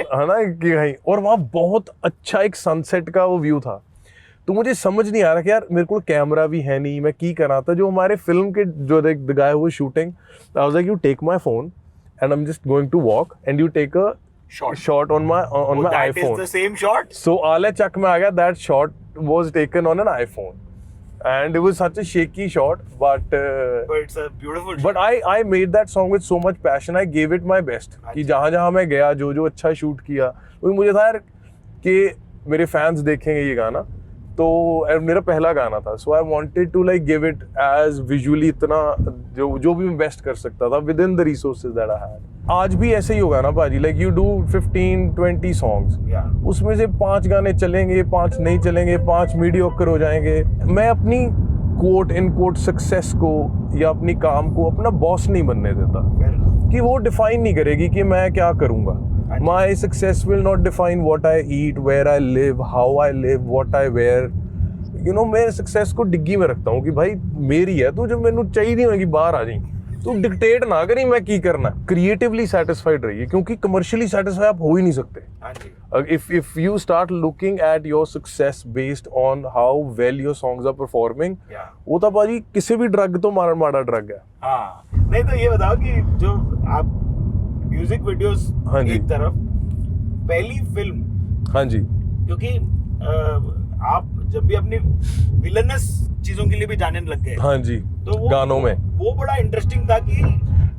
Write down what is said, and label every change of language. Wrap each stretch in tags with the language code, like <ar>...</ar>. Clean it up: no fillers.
<hi>है ना कि कहीं, और वहाँ बहुत अच्छा एक सनसेट का वो व्यू था। तो मुझे समझ नहीं आ रहा कि यार मेरे को कैमरा भी है नहीं, मैं की करा था। जो हमारे फिल्म के जो द गाय हुए shooting,</hi> <en>I was like you take my phone and I am just going to walk and you take a shot on my That iPhone. is the same shot. So आले चक में आ गया, that shot was taken on an iPhone and it was such a shaky shot, but But it's a beautiful shot. but I made that song with so much passion. I gave it my best</en> <hi>कि जहाँ जहाँ मैं गया, जो जो अच्छा shoot किया, क्योंकि मुझे था यार कि मेरे फैंस देखेंगे ये गाना, तो मेरा पहला गाना था।</hi> <en>so I wanted to like give it as visually</en> <hi>इतना जो भी मैं बेस्ट कर सकता था</hi> <en>Within the resources that I had.</en> <hi>आज भी ऐसे ही होगा ना भाजी,</hi> <en>Like you do 15-20 songs, Yeah.</en> <hi>उसमें से 5 गाने चलेंगे, 5 नहीं चलेंगे, 5 मीडियोकर हो जाएंगे। मैं अपनी कोट इन कोट सक्सेस को या अपनी काम को अपना बॉस नहीं बनने देता,</hi> <en>Fair enough.</en> <hi>कि वो डिफाइन नहीं करेगी कि मैं क्या करूंगा।</hi> <en>My success will not define what I eat, where I live, how I live, what I wear.</en> <hi>You know, मैं सक्सेस को डिग्गी में रखता हूँ कि भाई मेरी है, तू जब मैनू चाहिए होगी बाहर आ जाई, तू डिक्टेट ना करी मैं की करना। क्रिएटिवली सेटिस्फाइड रहिए, क्योंकि कमर्शियली सेटिस्फाई आप हो ही नहीं सकते।</hi> <en>If you start looking at your success based on how well your songs are performing,</en> <hi>वो तो भाजी किसी भी ड्रग तो माड़ा ड्रग है। हाँ, नहीं तो ये बताओ कि जो आप म्यूजिक वीडियोस एक तरफ, पहली फिल्म, हाँ जी, क्योंकि आप जब भी अपनी विलनस चीजों के लिए भी जाने लग गए, हाँ जी, तो वो गानों में वो बड़ा इंटरेस्टिंग था कि</hi>